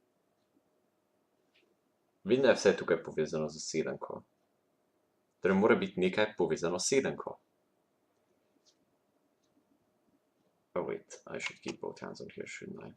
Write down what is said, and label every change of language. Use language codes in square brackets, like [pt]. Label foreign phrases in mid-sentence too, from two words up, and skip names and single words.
[sl] Vem, da je vse tukaj povezano z sedemko. Torej mora biti nekaj povezano s sedemko. [en] Oh wait, I should keep both hands on here, shouldn't I?